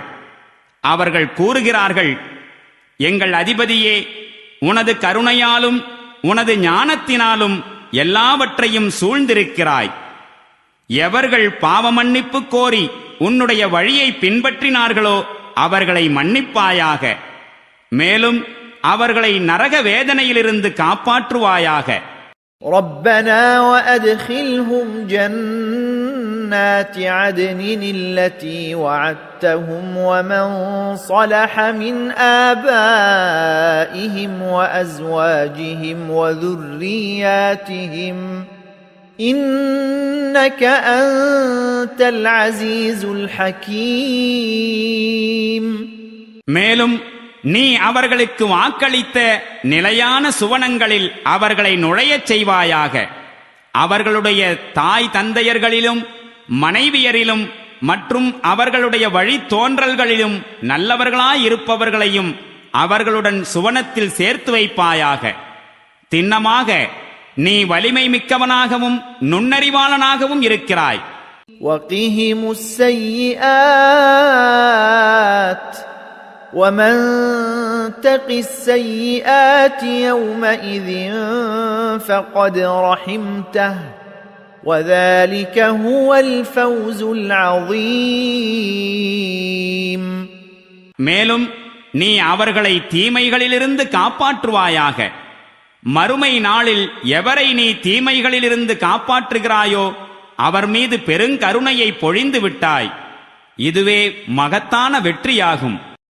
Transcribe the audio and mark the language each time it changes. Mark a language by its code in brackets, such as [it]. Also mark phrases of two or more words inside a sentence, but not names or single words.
[ta] அவர்கள் கூறுகிறார்கள், எங்கள் அதிபதியே, உனது கருணையாலும் உனது ஞானத்தினாலும் எல்லாவற்றையும் சூழ்ந்திருக்கிறாய். எவர்கள் பாவ மன்னிப்பு கோரி உன்னுடைய வழியை பின்பற்றினார்களோ அவர்களை மன்னிப்பாயாக. மேலும் அவர்களை நரக வேதனையிலிருந்து காப்பாற்றுவாயாக. [ar] ربنا وأدخلهم جنات عدن التي وعدتهم ومن صلح من آبائهم وأزواجهم وذرياتهم إنك أنت العزيز الحكيم. [ta] மேலும் நீ அவர்களுக்கு வாக்களித்த நிலையான சுவனங்களில் அவர்களை நுழையச் செய்வாயாக. அவர்களுடைய தாய் தந்தையர்களிலும் மனைவியரிலும் மற்றும் அவர்களுடைய வழி தோன்றல்களிலும் நல்லவர்களாயிருப்பவர்களையும் அவர்களுடன் சுவனத்தில் சேர்த்து வைப்பாயாக. திண்ணமாக நீ வலிமை மிக்கவனாகவும் நுண்ணறிவாளனாகவும் இருக்கிறாய். [ar] وَقِهِمُ السَّيِّئَاتِ وَمَنْ تَقِ السَّيِّئَاتِ يَوْمَئِذٍ فَقَدْ رَحِمْتَهُ وَذَلِكَ هُوَ الْفَوْزُ الْعَظِيمُ. [ta] மேலும் நீ அவர்களை தீமைகளிலிருந்து காப்பாற்றுவாயாக. மறுமை நாளில் எவரை நீ தீமைகளிலிருந்து காப்பாற்றுகிறாயோ அவர் மீது பெருங்கருணையை பொழிந்து விட்டாய். இதுவே மகத்தான வெற்றியாகும்.